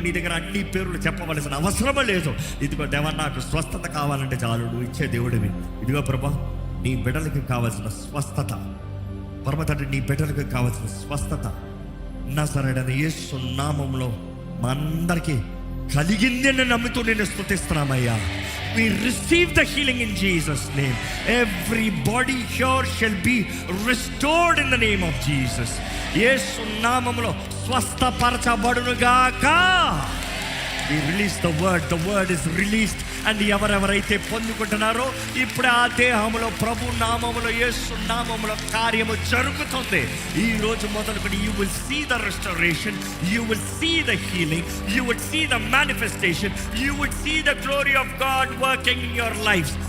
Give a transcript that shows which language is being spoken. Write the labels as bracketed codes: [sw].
[te] నీ దగ్గర అన్ని పేర్లు చెప్పవలసిన అవసరమే లేదు. ఇదిగో దేవా, నాకు స్వస్థత కావాలంటే చాలు, నువ్వు ఇచ్చే దేవుడివి. ఇదిగో ప్రభా, నీ బిడ్డలకి కావాల్సిన స్వస్థత, పరమ తండ్రి నీ బిడ్డలకు కావాల్సిన స్వస్థత నజరేయుడైన యేసు నామములో మా అందరికీ కలిగింది అని నమ్ముతూ నేను స్తుతిస్తున్నామయ్యా. [en] We receive the healing in Jesus' name. Every body here shall be restored in the name of Jesus. [te] యేసు నామములో స్వస్థపరచబడునుగాక. [en] We release the word is released. [te] And ఎవరెవరైతే పొందుకుంటున్నారో ఇప్పుడు ఆ దేహంలో ప్రభు నామములో యేసు నామములో కార్యము జరుగుతుంది. ఈ రోజు మొదలుకొని [en] You will see the restoration, you will see the healing, you will see the manifestation, you will see the glory of God working in your life.